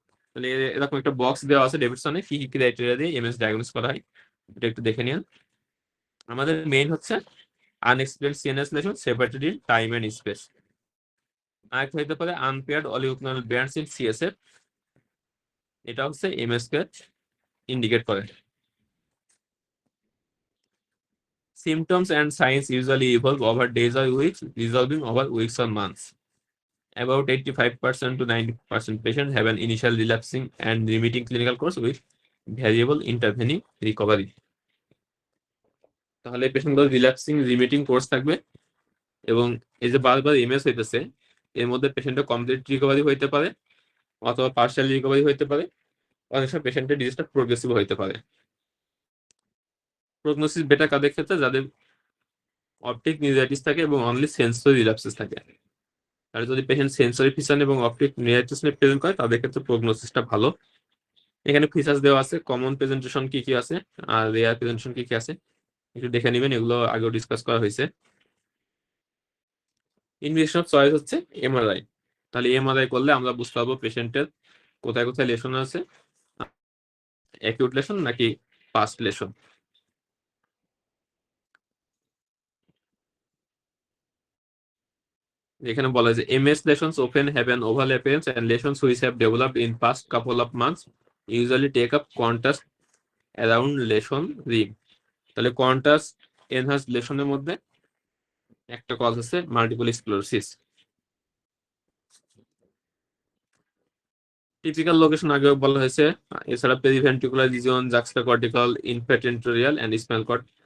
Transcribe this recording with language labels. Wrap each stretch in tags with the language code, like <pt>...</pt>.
<bn>তাহলে এরকম একটা বক্স দেওয়া আছে ডেভিডসনে কি কি ক্রাইটেরিয়া দিয়ে এমএস ডায়াগনোস করা হয়, এটা একটু দেখে নিন। আমাদের মেইন হচ্ছে unexplained CNS lesson separated in time and space. আরেকটা হইতে পারে আনপেয়ার্ড অলিগোক্লানাল ব্যান্ডস ইন সিএসএফ, এটা হচ্ছে এমএস কে ইন্ডিকেট করে।</bn> <en>Symptoms and signs usually evolve over days or weeks, resolving over weeks or months. About 85% to 90% patients have an initial relapsing and remitting clinical course with variable intervening recovery.</en> <bn>তাহলে পেশেন্টগুলো relapsing রিমিটিং course থাকবে এবং এই যে বারবার MS হইতেছে এর মধ্যে পেশেন্টের কমপ্লিট রিকভারি হইতে পারে অথবা পার্শিয়াল রিকভারি হইতে পারে, অনেক সময় পেশেন্টের ডিজিজটা প্রোগ্রেসিভ হইতে পারে। প্রগনোসিস বেটার কাদের ক্ষেত্রে? যাদের অপটিক নিউরাইটিস থাকে এবং অনলি সেন্সরি রিল্যাপসেস থাকে। আর যদি পেশেন্ট সেন্সরি ফিচার এবং অপটিক নিউরাইটিস নিয়ে প্রেজেন্ট করে তাদের ক্ষেত্রে প্রগনোসিসটা ভালো। এখানে ফিচার্স দেওয়া আছে, কমন প্রেজেন্টেশন কি কি আছে আর রেয়ার প্রেজেন্টেশন কি কি আছে একটু দেখে নেবেন, এগুলো আগেও ডিসকাস করা হয়েছে। ইনভেস্টিগেশন অফ চয়েস হচ্ছে এমআরআই। তাহলে এমআরআই করলে আমরা বুঝতে পারবো পেশেন্টের কোথায় কোথায় লেশন আছে, অ্যাকিউট লেশন নাকি পাস্ট লেশন। এখানে বলা হয়েছে</bn> <en>MS lesions often have an oval appearance and lesions which have developed in past couple of months usually take up contrast around lesion rim.</en> <bn>তাহলে contrast enhanced লেশনের মধ্যে একটা cause আছে multiple sclerosis. Typical location আগেও বলা হয়েছে, এছাড়া periventricular region, জাক্সটাকর্টিক্যাল, ইনফ্রাটেন্টোরিয়াল and spinal cord.</bn>